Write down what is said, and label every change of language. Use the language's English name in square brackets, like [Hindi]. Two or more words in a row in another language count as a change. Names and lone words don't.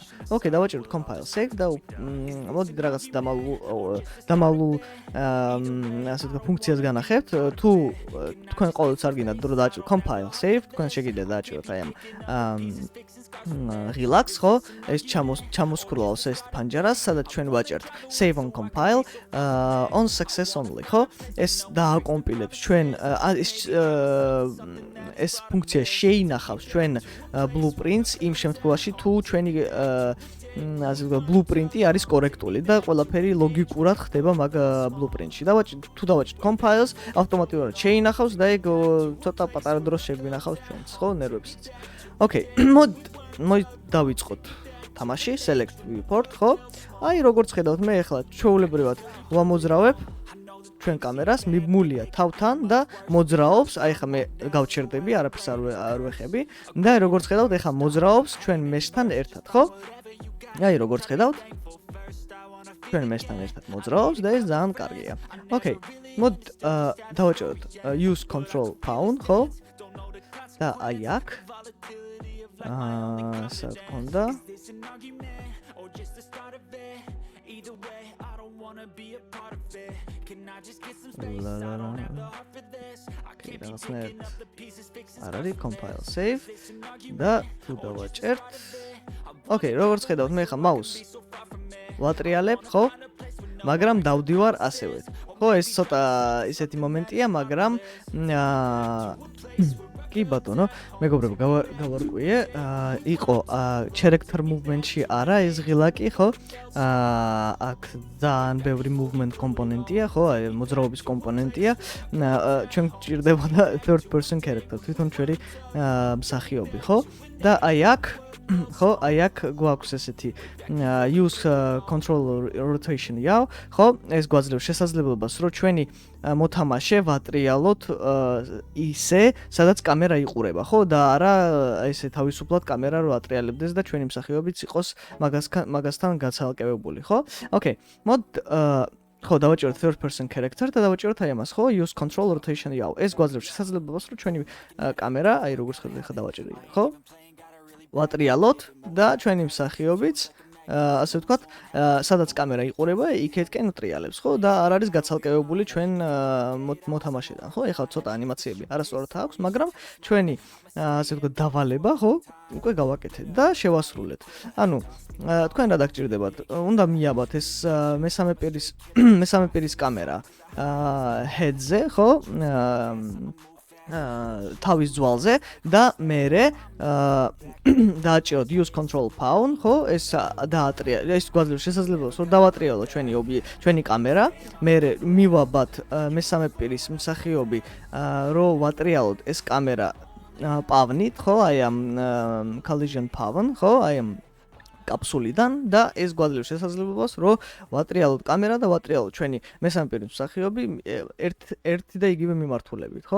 [Georgian] Okay, დავაჭიროთ [English] compile save [Georgian] და მოდით რაღაც დამალულ ასე ვთქვათ ფუნქციას განახებთ. თუ თქვენ ყოველთვის არ გინდათ დრო დააჭიროთ [English] compile save, [Georgian] თქვენ შეგიძლიათ დააჭიროთ აი ამ relax, ხო? ეს ჩამოსკროლავს ეს ფანჯარას, სადაც ჩვენ ვაჭერთ [English] save on compile on success only, [Georgian] ხო? ეს დააკომპილებს ჩვენ ეს ფუნქცია შეინახავს ჩვენ blueprints იმ შემთხვევაში თუ ჩვენი ასე ვთქვათ blueprint-ი არის კორექტული და ყველაფერი ლოგიკურად ხდება მაგ blueprint-ში. თუ დავაჭირთ compiles, ავტომატურად შეინახავს და ეგ ცოტა პატარა დროს შეგვინახავს ჩვენს, ხო, ნერვებსაც. Okay, მოდით დავიწყოთ თამაში, [English] select viewport, [Georgian] ხო? აი როგორც ხედავთ, მე ახლა ჩვეულებრივად ვამოძრავებ ჩვენ კამერას, მიბმულია თავთან და მოძრაობს, აი ახლა მე გავჩერდები, არაფერს არ ვეხები და როგორც ხედავთ, ახლა მოძრაობს ჩვენ მესთან ერთად, ხო? აი როგორც ხედავთ, ჩვენ მესთან ერთად მოძრაობს და ეს ძალიან კარგია. Okay, მოდით დავაჭეროთ [English] use control pound, [Georgian] ხო? და აი აქ სად გქონდა? რაღაცნაირად არ არის [English] compile save [Georgian] და თუ დავაჭერთ. Okay, როგორც ხედავთ, მე ხა მაუს ვატრიალებ, ხო? მაგრამ დავდივარ ასევე. ხო, ეს ცოტა ისეთი მომენტია, მაგრამ კი ბატონო, მეგობრებო, გავარკვიე, იყო [English] character movement- [Georgian] ში არა ეს ღილაკი, ხო? აქ ძალიან ბევრი movement კომპონენტია, ხო? აი მოძრაობის კომპონენტია. ჩვენ გჭირდებოდა [English] third person character, [Georgian] თვითონ ჩვენი მსახიობი, ხო? და აი აქ ხო, აი აქ გვაქვს ესეთი [English] use control rotation- [Georgian] ია, ხო? ეს გვაძლევს შესაძლებლობას, რომ ჩვენი მოთამაშე ვატრიალოთ ისე, სადაც კამერა იყურება, ხო? და არა ესე თავისუფლად კამერა რო ატრიალებდეს და ჩვენი მსახიობიც იყოს მაგასთან გაცალკევებული, ხო? Okay, ხო, დავაჭიროთ [English] third person character [Georgian] და დავაჭიროთ აი ამას, ხო? [English] Use control rotation-ია. [Georgian] ეს გვაძლევს შესაძლებლობას, რომ ჩვენი კამერა, აი როგორც ხედავთ, ხა დავაჭირე, ხო? ვატრიალოთ და ჩვენი მსახიობიც ასე ვთქვათ, სადაც კამერა იყურება, იქეთკენ ტრიალებს, ხო? და არ არის გაცალკევებული ჩვენ მოთამაშედან, ხო? ეხლა ცოტა ანიმაციები არასწორად აქვს, მაგრამ ჩვენი ასე ვთქვათ დავალება, ხო? უკვე გავაკეთეთ და შევასრულეთ. ანუ თქვენ რა დაგჭირდებათ? უნდა მიაბათ ეს მესამე პირის კამერა head-ზე, ხო? თავის ძვალზე და მერე დააჭიროთ [English] use control pound, [Georgian] ხო? ეს დაატრიალოთ, ეს გვაძლევს შესაძლებლობას, რომ დავატრიალოთ ჩვენი კამერა, მერე მივაბათ მესამე პირის მსახიობი, რომ ვატრიალოთ ეს კამერა პავნით, ხო? აი ამ [English] collision pawn, [Georgian] ხო? აი ამ კაფსულიდან და ეს გვაძლევს შესაძლებლობას, რომ ვატრიალოთ კამერა და ვატრიალოთ ჩვენი მესამე პირის მსახიობი ერთი და იგივე მიმართულებით, ხო?